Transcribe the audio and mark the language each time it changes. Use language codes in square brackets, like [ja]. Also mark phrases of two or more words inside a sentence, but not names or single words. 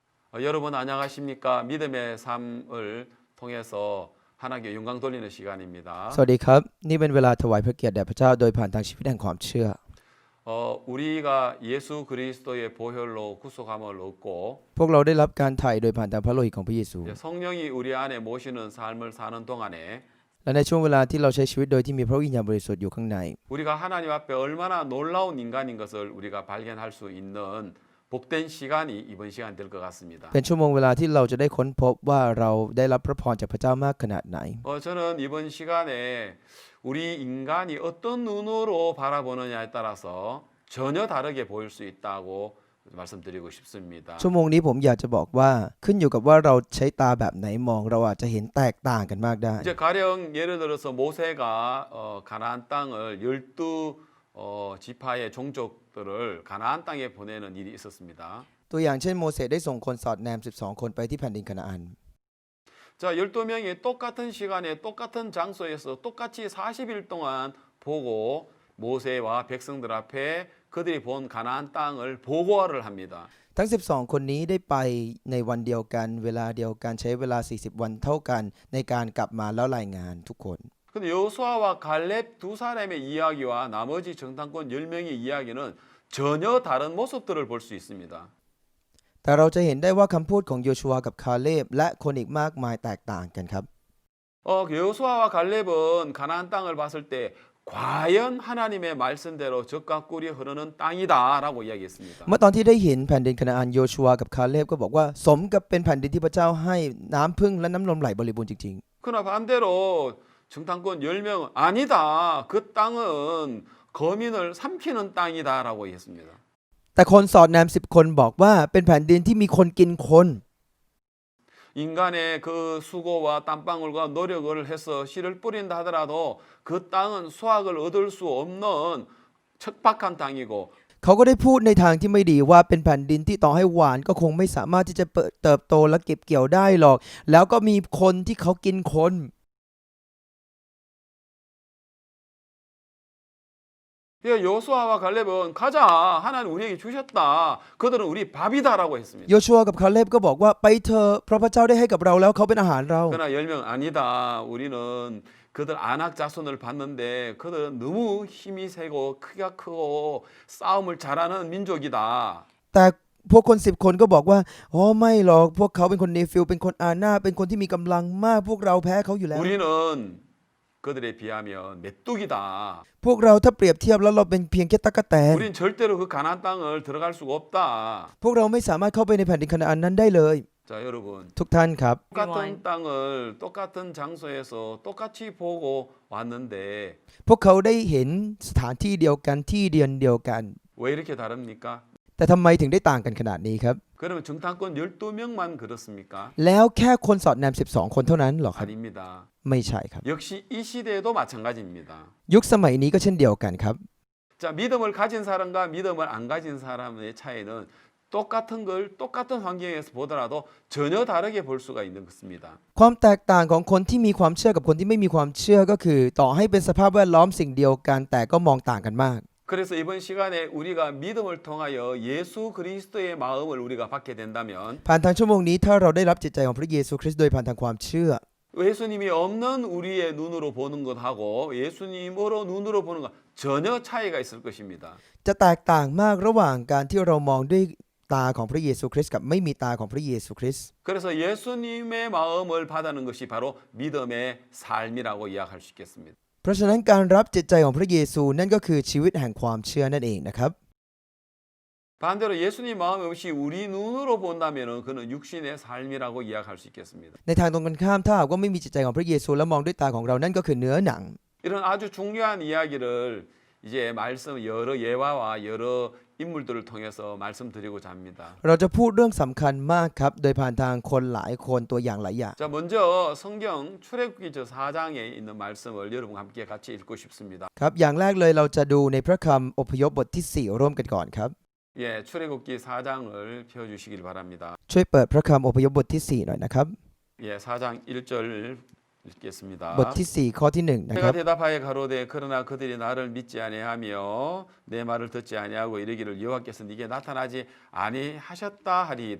[ko] 여러분 안녕하십니까? 믿음의 삶을 통해서 하나님께 영광 돌리는 시간입니다. [th] สวัสดีครับนี่เป็นเวลาถวายพระเกียรติแด่พระเจ้าโดยผ่านทางชีวิตแห่งความเชื่อ [ko] 우리가 예수 그리스도의 보혈로 구속함을 얻고 [th] พวกเราได้รับการไถ่โดยผ่านทางพระโลหิตของพระเยซู [ko] 성령이 우리 안에 모시는 삶을 사는 동안에 [th] และในช่วงเวลาที่เราใช้ชีวิตโดยที่มีพระวิญญาณบริสุทธิ์อยู่ข้างใน [ko] 우리가 하나님 앞에 얼마나 놀라운 인간인 것을 우리가 발견할 수 있는 복된 시간이 이번 시간 될 것 같습니다. [th] เป็นชั่วโมงเวลาที่เราจะได้ค้นพบว่าเราได้รับพระพรจากพระเจ้ามากขนาดไหน [ko] 저는 이번 시간에 우리 인간이 어떤 눈으로 바라보느냐에 따라서 전혀 다르게 보일 수 있다고 말씀드리고 싶습니다. [th] ชั่วโมงนี้ผมอยากจะบอกว่าขึ้นอยู่กับว่าเราใช้ตาแบบไหนมองเราอาจจะเห็นแตกต่างกันมากได้ [ko] 이제 가령 예를 들어서 모세가 가나안 땅을 12 지파의 종족들을 가나안 땅에 보내는 일이 있었습니다. [th] ตัวอย่างเช่นโมเสสได้ส่งคนสอดแนม12 คนไปที่แผ่นดินคานาอัน [ko] 자, 12명이 똑같은 시간에 똑같은 장소에서 똑같이 40일 동안 보고 모세와 백성들 앞에 그들이 본 가나안 땅을 보고를 합니다. [th] ทั้ง12 คนนี้ได้ไปในวันเดียวกันเวลาเดียวกันใช้เวลา40 วันเท่ากันในการกลับมาแล้วรายงานทุกคน [ko] 근데 여호수아와 갈렙 두 사람의 이야기와 나머지 정탐꾼 10명의 이야기는 전혀 다른 모습들을 볼 수 있습니다. [th] แต่เราจะเห็นได้ว่าคำพูดของโยชูวากับคาเลบและคนอีกมากมายแตกต่างกันครับ [ko] 여호수아와 갈렙은 가나안 땅을 봤을 때 과연 하나님의 말씀대로 젖과 꿀이 흐르는 땅이다라고 이야기했습니다. [th] เมื่อตอนที่ได้เห็นแผ่นดินคานาอันโยชูวากับคาเลบก็บอกว่าสมกับเป็นแผ่นดินที่พระเจ้าให้น้ำพึ่งและน้ำนมไหลบริบูรณ์จริง [ko] 그러나 반대로 정탐꾼 10명은 아니다. 그 땅은 거민을 삼키는 땅이다라고 했습니다. [th] ๆแต่คนสอดแนม10 คนบอกว่าเป็นแผ่นดินที่มีคนกินคน [ko] 인간의 그 수고와 땀방울과 노력을 해서 씨를 뿌린다 하더라도 그 땅은 수확을 얻을 수 없는 척박한 땅이고 [th] เขาก็ได้พูดในทางที่ไม่ดีว่าเป็นแผ่นดินที่ต่อให้หวานก็คงไม่สามารถที่จะเติบโตและเก็บเกี่ยวได้หรอกแล้วก็มีคนที่เขากินคน [ko] 여호수아와 갈렙은 가자. 하나님 우리에게 주셨다. 그들은 우리 밥이다라고 했습니다. [th] โยชัวกับคาเลบก็บอกว่าไปเถอะเพราะพระเจ้าได้ให้กับเราแล้วเขาเป็นอาหารเรา [ko] 그러나 10명 아니다. 우리는 그들 안악 자손을 봤는데 그들은 너무 힘이 세고 크기가 크고 싸움을 잘하는 민족이다. [th] แต่พวกคน10 คนก็บอกว่าอ๋อไม่หรอกพวกเขาเป็นคนเนฟิลเป็นคนอานาเป็นคนที่มีกำลังมากพวกเราแพ้เขาอยู่แล้ว [ko] 우리는 그들에 비하면 메뚜기다. [th] พวกเราถ้าเปรียบเทียบแล้วเราเป็นเพียงแค่ตั๊กแตน [ko] 우린 절대로 그 가나안 땅을 들어갈 수가 없다. [th] พวกเราไม่สามารถเข้าไปในแผ่นดินคานาอันนั้นได้เลย [ko] 자, 여러분. [th] ทุกท่านครับ [ko] 똑같은 땅을 똑같은 장소에서 똑같이 보고 왔는데 [th] พวกเขาได้เห็นสถานที่เดียวกันที่เดียวกัน [ko] 왜 이렇게 다릅니까? [th] แต่ทำไมถึงได้ต่างกันขนาดนี้ครับ [ko] 그러면 정탐꾼 12명만 그렇습니까? [th] แล้วแค่คนสอดแนม12 คนเท่านั้นเหรอครับ [ko] 아닙니다. [th] ไม่ใช่ครับ [ko] 역시 이 시대에도 마찬가지입니다. [th] ยุคสมัยนี้ก็เช่นเดียวกันครับ [ko] 자, 믿음을 가진 사람과 믿음을 안 가진 사람의 차이는 똑같은 걸 똑같은 환경에서 보더라도 전혀 다르게 볼 수가 있는 것입니다. [th] ความแตกต่างของคนที่มีความเชื่อกับคนที่ไม่มีความเชื่อก็คือต่อให้เป็นสภาพแวดล้อมสิ่งเดียวกันแต่ก็มองต่างกันมาก [ko] 그래서 이번 시간에 우리가 믿음을 통하여 예수 그리스도의 마음을 우리가 받게 된다면 [th] ผ่านทางชั่วโมงนี้ถ้าเราได้รับจิตใจของพระเยซูคริสต์โดยผ่านทางความเชื่อ [ko] 예수님이 없는 우리의 눈으로 보는 것하고 예수님으로 눈으로 보는 것 전혀 차이가 있을 것입니다. [th] จะแตกต่างมากระหว่างการที่เรามองด้วยตาของพระเยซูคริสต์กับไม่มีตาของพระเยซูคริสต์ [ko] 그래서 예수님의 마음을 받는 것이 바로 믿음의 삶이라고 이야기할 수 있겠습니다. [th] เพราะฉะนั้นการรับจิตใจของพระเยซูนั่นก็คือชีวิตแห่งความเชื่อนั่นเองนะครับ [ko] 반대로 예수님 마음이 없이 우리 눈으로 본다면은 그는 육신의 삶이라고 이야기할 수 있겠습니다. [th] ในทางตรงกันข้ามถ้าหากว่าไม่มีจิตใจของพระเยซูแล้วมองด้วยตาของเรานั่นก็คือเนื้อหนัง [ko] 이런 아주 중요한 이야기를 이제 말씀 여러 예화와 여러 인물들을 통해서 말씀드리고자 합니다. [th] เราจะพูดเรื่องสำคัญมากครับโดยผ่านทางคนหลายคนตัวอย่างหลายอย่าง [ko] 자, 먼저 성경 출애굽기 저 4장에 있는 말씀을 여러분과 함께 같이 읽고 싶습니다. [th] ครับอย่างแรกเลยเราจะดูในพระคำอพยพบทที่4ร่วมกันก่อนครับ [ko] 예, 출애굽기 4장을 펴 주시길 바랍니다. [th] ช่วยเปิดพระคำอพยพบทที่4หน่อยนะครับ [ko] 예, 4장 1절 읽겠습니다. [th] บทที่ 4 ข้อที่ 1 นะค [ko] 내가 [th] รับ [ko] 대답하여 가로되 그러나 그들이 나를 믿지 아니하며 내 말을 듣지 아니하고 이르기를 여호와께서 네게 나타나지 아니하셨다 하리이다.